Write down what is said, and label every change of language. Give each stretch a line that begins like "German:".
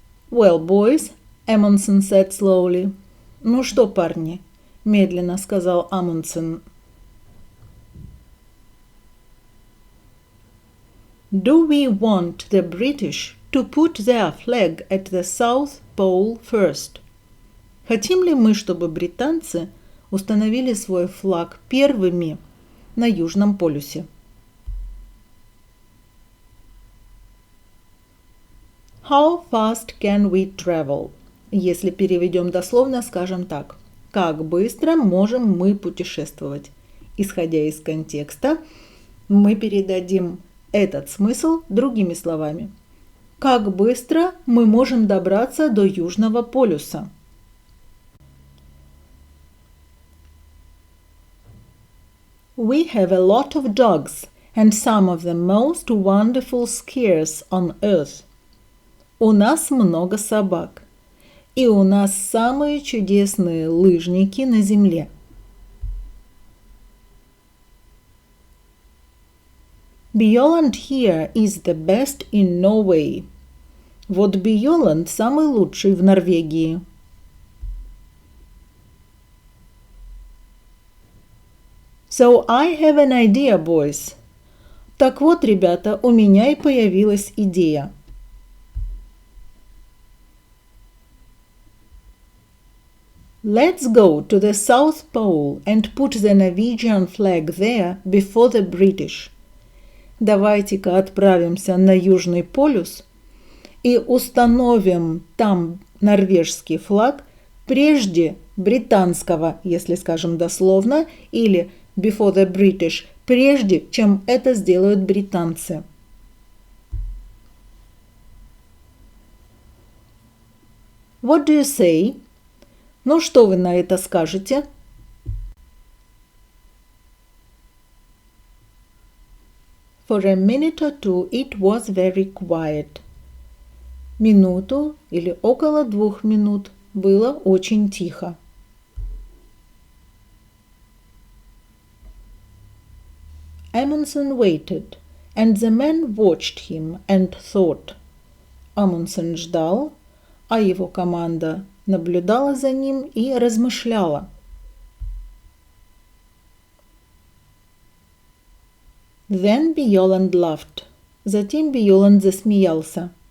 English: Well, boys, Amundsen said slowly.
Russian: Ну что, парни, медленно сказал Amundsen.
English: Do we want the British to put their flag at the South Pole first?
Russian: Хотим ли мы, чтобы британцы установили свой флаг первыми на Южном полюсе?
English: How fast can we travel?
Russian: Если переведем дословно, скажем так. Как быстро можем мы путешествовать? Исходя из контекста, мы передадим этот смысл другими словами. Как быстро мы можем добраться до Южного полюса?
English: We have a lot of dogs and some of the most wonderful skiers on earth.
Russian: У нас много собак, и у нас самые чудесные лыжники на земле.
English: Bjaaland here is the best in Norway.
Russian: Вот Bjaaland самый лучший в Норвегии.
English: So I have an idea, boys.
Russian: Так вот, ребята, у меня и появилась идея.
English: Let's go to the South Pole and put the Norwegian flag there before the British.
Russian: Давайте-ка отправимся на Южный полюс и установим там норвежский флаг прежде британского, если скажем дословно, или
English: before the British,
Russian: прежде чем это сделают британцы.
English: What do you say?
Russian: Ну, что вы на это скажете?
English: For a minute or two it was very quiet.
Russian: Минуту или около 2 минут было очень тихо.
English: Amundsen waited, and the men watched him and thought.
Russian: Amundsen ждал, а его команда наблюдала за ним и размышляла.
English: Then Bjaaland laughed.
Russian: Затем Bjaaland засмеялся.